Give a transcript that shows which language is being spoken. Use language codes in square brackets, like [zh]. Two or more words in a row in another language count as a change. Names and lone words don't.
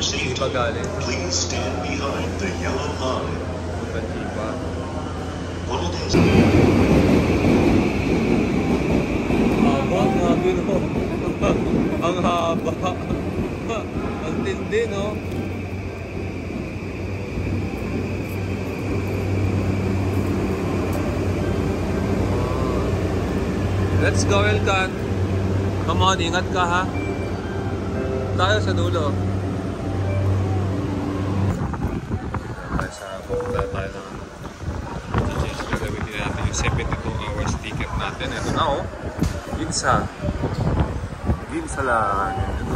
[tl] Hindi pa galing. [en] Please stand behind the yellow line. [tl] Hindi pa. [ja] この電車 [tl] Haba, grabe no. Ang haba. Ang tindi no. [en] Let's go, Elkan. Come on, [tl] ingat ka ha. Tayo sa dulo. Pupunta tayo ng gagawin natin yung 72 hours ticket natin. Ito na oh. Ginsa. Ginsa lang. Ito.